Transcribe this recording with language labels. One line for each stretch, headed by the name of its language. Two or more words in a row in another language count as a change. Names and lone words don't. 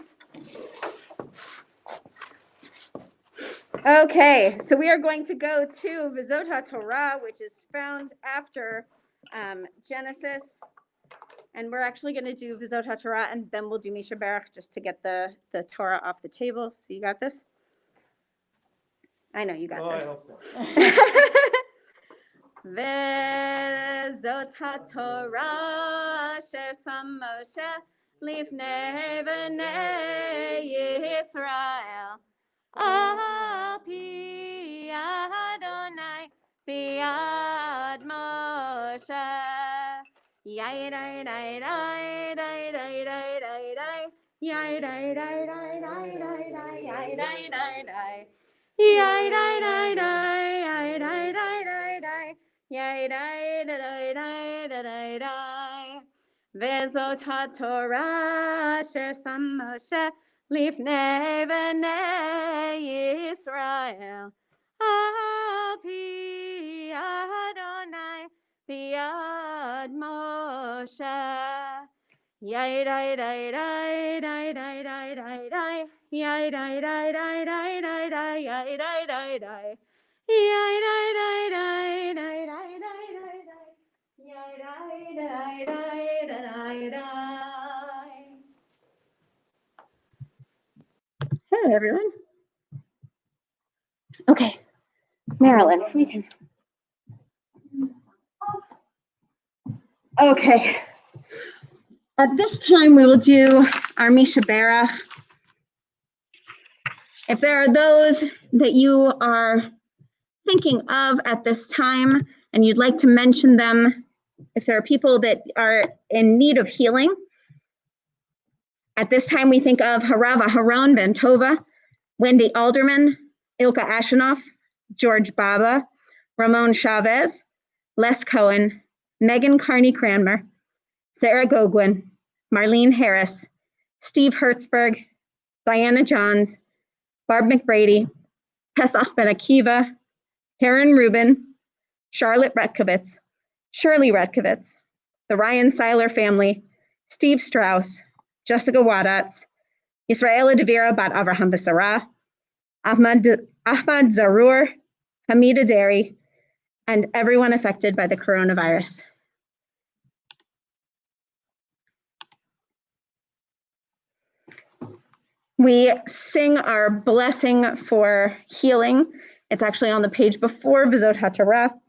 English: Okay, so we are going to go to Vizot Torah, which is found after Genesis. And we're actually going to do Vizot Torah, and then we'll do Misha Baruch just to get the Torah off the table. So you got this? I know you got this. I hope so.
Hebrew: וזאת התורה אשר שם משה לפני בני ישראל על פי אדוני ביד משה. יאי די די די די די די די די יאי די די די די די די יאי די די די yay day day day yay day day day day yay day day day day day וזאת התורה אשר שם משה לפני בני ישראל על פי אדוני ביד משה. Yay day day day day day day day day yay day day day day day day yay day day day yay day day day day day day day day yay day day day day day.
English: Hello everyone. Okay, Marilyn, we can. Okay. At this time, we will do our Mishabera. If there are those that you are thinking of at this time and you'd like to mention them, if there are people that are in need of healing, at this time we think of Harava Haron Ben Tova, Wendy Alderman, Ilka Ashenoff, George Baba, Ramon Chavez, Les Cohen, Megan Carney Cranmer, Sarah Gogwin, Marlene Harris, Steve Hertzberg, Diana Johns, Barb McBrady, Pesach Ben Akiva, Karen Rubin, Charlotte Retkovitz, Shirley Retkovitz, the Ryan Seiler family, Steve Strauss, Jessica Wadatz, Yisraela Devira Bat Avraham Basara, Ahmad Zarur, Hamida Deri, and everyone affected by the coronavirus. We sing our blessing for healing. It's actually on the page before V'zot HaTorah.